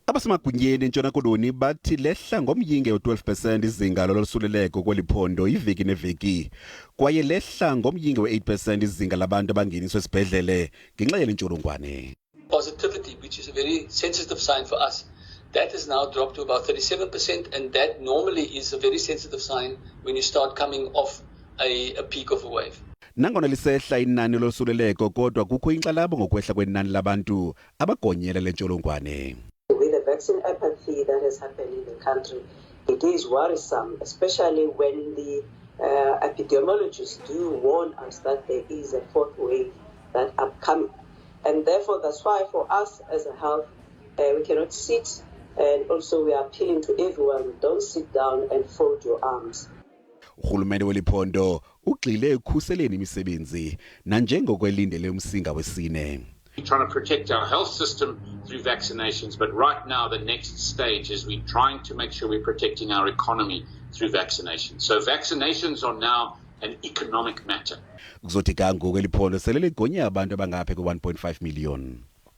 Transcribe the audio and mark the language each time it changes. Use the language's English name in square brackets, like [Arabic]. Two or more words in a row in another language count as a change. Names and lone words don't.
[Xhosa] Abasemagunyeni eNtshona Koloni bathi lehla ngomyinge we-12% izinga lolosuleleko kweliphondo iveki neveki. Kwaye lehla ngomyinge we-8% izinga labantu abangeniswa esibhedlele ngenxa yalentsholongwane. [English] Positivity, which is a very sensitive sign for us, that has now dropped to about 37%, and that normally is a very sensitive sign when you start coming off a peak of a wave. [Xhosa] Nangona lisehla inani lolosuleleko kodwa kukho inkxalabo ngokwehla kwenani labantu abagonyela lentsholongwane. [English] With the vaccine apathy that has happened in the country, it is worrisome, especially when the epidemiologists do warn us that there is a fourth wave that upcoming. And therefore, that's why for us as a health, we cannot sit, and also we are appealing to everyone, don't sit down and fold your arms. [Xhosa] Urhulumente weliphondo ugxile ekukhuseleni imisebenzi nanjengoko elindele umsinga wesine. [English] We're trying to protect our health system through vaccinations, but right now the next stage is we're trying to make sure we're protecting our economy through vaccinations. So vaccinations are now an economic matter. [Xhosa] Kuzothi kangoku eliphondo sele ligonye abantu abangaphaya kwe-1.5 million.